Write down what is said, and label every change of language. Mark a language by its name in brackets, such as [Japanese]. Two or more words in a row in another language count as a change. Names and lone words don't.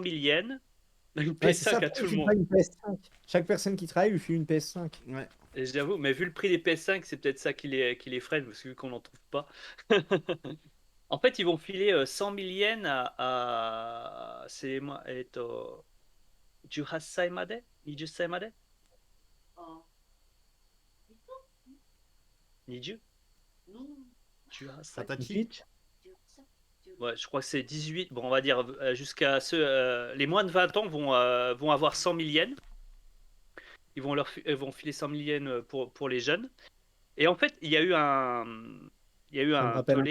[French] 000 yens, une ouais, c'est ça. PS5 à Pourquoi tout il le file pas monde. une PS5? Chaque personne qui travaille lui file une PS5. Ouais. Et j'avoue, mais vu le prix des PS5, c'est peut-être ça qui les freine, parce que vu qu'on n'en trouve pas. En fait, ils vont filer 100 000 yens c'est moi, [Japanese] 18 歳まで ?20 歳まで 20 18歳 [French] Une Tatachi. Switch? Ouais, je crois que c'est 18. Bon, on va dire jusqu'à ceux. Les moins de 20 ans vont avoir 100 000 yens. Ils vont filer 100 000 yens pour les jeunes. Et en fait, il y a eu Ça me un rappelle un